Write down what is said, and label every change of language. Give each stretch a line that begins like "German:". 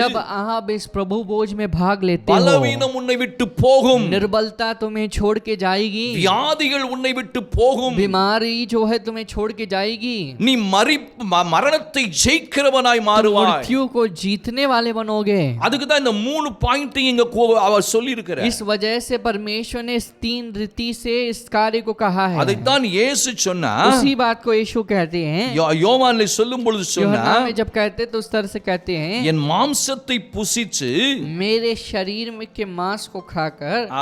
Hindi: जब आप इस प्रभु भोज में भाग लेते हो,
Tamil: பலவீனம் உன்னை விட்டு போகும்,
Hindi: निर्बलता तुम्हें छोड़ के जाएगी,
Tamil: வியாதிகள் உன்னை விட்டு போகும்,
Hindi: बीमारी जो है तुम्हें छोड़ के जाएगी,
Tamil: நீ மரணத்தை ஜெயிக்கிறவனாய் மாறுவாய்.
Hindi: मृत्यु को जीतने वाले बनोगे.
Tamil: அதுக்கு தான் இந்த 3 பாயிண்ட் இங்க அவர் சொல்லி இருக்கிறார்.
Hindi: इस वजह से परमेश्वर ने इस 3 रीति से इस कार्य को कहा है.
Tamil: அதை தான் இயேசு சொன்னார்.
Hindi: उसी बात को यीशु कहते हैं.
Tamil: யோவான்ல சொல்லும் பொழுது
Hindi: यूहन्ना
Tamil: சொன்னார்,
Hindi: में जब कहते तो उस तरह से कहते हैं,
Tamil: என் மாம்சத்தை புசிச்சு,
Hindi: मेरे शरीर में के मांस को खाकर.